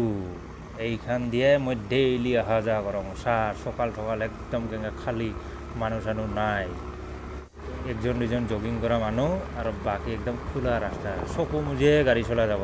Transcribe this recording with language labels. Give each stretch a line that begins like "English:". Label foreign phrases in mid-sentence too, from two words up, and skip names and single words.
Assamese: এইখান দিয়ে মই ডেইলি অহা যাওয়া করম। সকাল সকাল একদম খালি, মানুষ নাই। 1-2 জগিং করা মানুষ আর বাকি একদম খোলা রাস্তা, চকু মুজে গাড়ি চলা যাব।